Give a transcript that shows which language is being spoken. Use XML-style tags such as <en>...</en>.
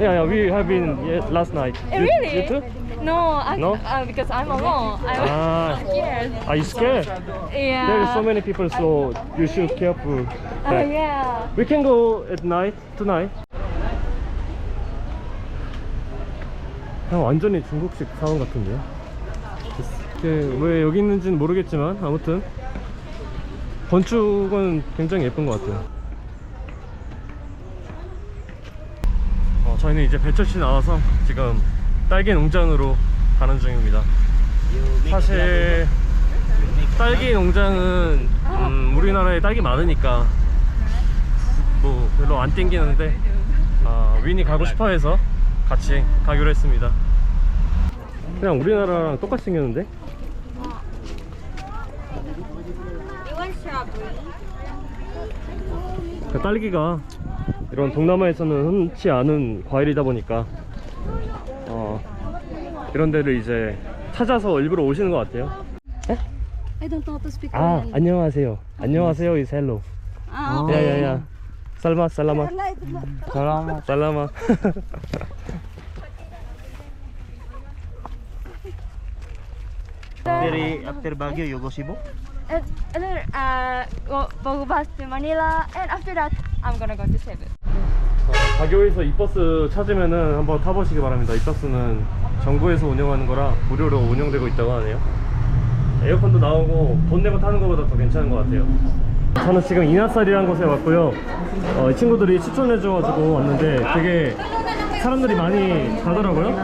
<en>Yeah, we have been last night. Really? You too? No, No? because I'm alone. I'm scared. Are you scared? Yeah. There is so many people, so you should careful. Oh yeah. We can go at night tonight.</en> <ko>완전히 중국식 사원 같은데요. 왜 여기 있는지는 모르겠지만 아무튼 건축은 굉장히 예쁜 것 같아요. 저희는 이제 배철시 나와서 지금 딸기 농장으로 가는 중입니다. 사실 딸기 농장은 우리나라에 딸기 많으니까 뭐 별로 안 땡기는데 윈이 가고 싶어 해서 같이 가기로 했습니다. 그냥 우리나라랑 똑같이 생겼는데? 그 딸기가 이런 동남아에서는 흔치 않은 과일이다 보니까 이런 데를 이제 찾아서 일부러 오시는 것 같아요.</ko> <en>I don't know how to speak Korean.</en> <ko>안녕하세요. 안녕하세요</ko> <en>is hello. 야야야. 살마 살라마. 살라마 살라마. After Baguio, you go Cebu? And then go back to Manila, and after that I'm gonna go to Cebu.</en> <ko>바교에서 이 버스 찾으면은 한번 타보시기 바랍니다. 이 버스는 정부에서 운영하는 거라 무료로 운영되고 있다고 하네요. 에어컨도 나오고 돈 내고 타는 것보다 더 괜찮은 것 같아요. 저는 지금 이나살이라는 곳에 왔고요. 이 친구들이 추천해줘가지고 왔는데 되게 사람들이 많이 가더라고요.</ko>